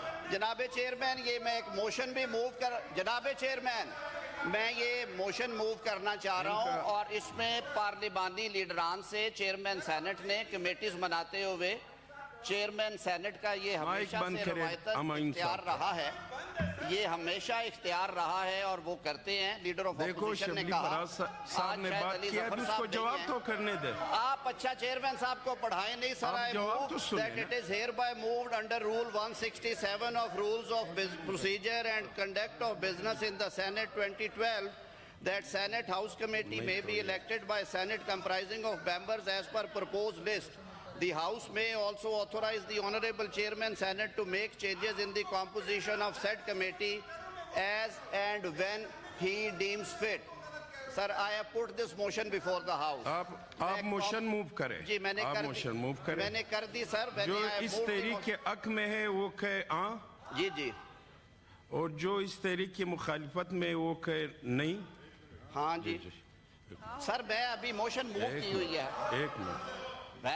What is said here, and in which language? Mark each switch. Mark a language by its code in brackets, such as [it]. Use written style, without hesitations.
[ur] جناب چیئرمین یہ میں ایک موشن بھی جناب چیئرمین میں یہ موشن موو کرنا چاہ رہا ہوں، اور اس میں پارلیمانی لیڈران سے چیئرمین سینٹ نے کمیٹیز بناتے ہوئے، چیئرمین سینٹ کا یہ ہمیشہ سے روایتاً اختیار رہا ہے. یہ ہمیشہ اختیار رہا ہے اور وہ کرتے ہیں. لیڈر آف اپوزیشن نے کہا، صاحب نے بات کیا، اس کو جواب تو کرنے دیں. آپ اچھا چیئرمین صاحب کو پڑھائیں نہیں. [en] Sir I move that it is hereby moved under rule 167 of rules of procedure and conduct of business in the Senate 2012 that Senate House Committee may be elected by Senate comprising of members as per proposed list. The House may also authorize the Honorable Chairman Senate to make changes in the composition of said committee as and when he deems fit. Sir, I have put this motion before the House. [ur] آپ motion move کریں. جی میں نے میں نے کر دی سر. جو اس تحریک کے حق میں ہے وہ کہ جی اور جو اس تحریک کی مخالفت میں وہ کہ نہیں. ہاں جی سر میں ابھی موشن موو کی ہوئی ہے. ایک منٹ.